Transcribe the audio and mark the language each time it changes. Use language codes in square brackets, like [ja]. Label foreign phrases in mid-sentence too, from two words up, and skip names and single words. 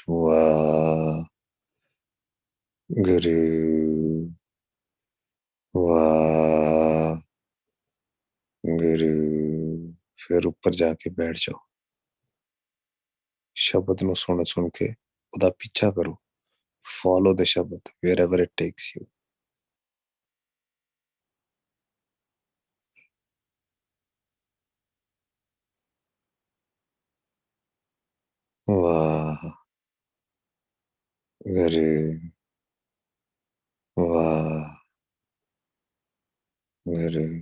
[pa] ਵਾਹ ਗੁਰੂ, ਵਾਹ ਗੁਰੂ। ਫਿਰ ਉੱਪਰ ਜਾ ਕੇ ਬੈਠ ਜਾਓ। ਸ਼ਬਦ ਨੂੰ ਸੁਣ ਕੇ ਉਹਦਾ ਪਿੱਛਾ ਕਰੋ। [en] Follow the shabad wherever it takes you। [pa] ਵਾਹ ਗੁਰੂ, ਵਾਹ ਗੁਰੂ।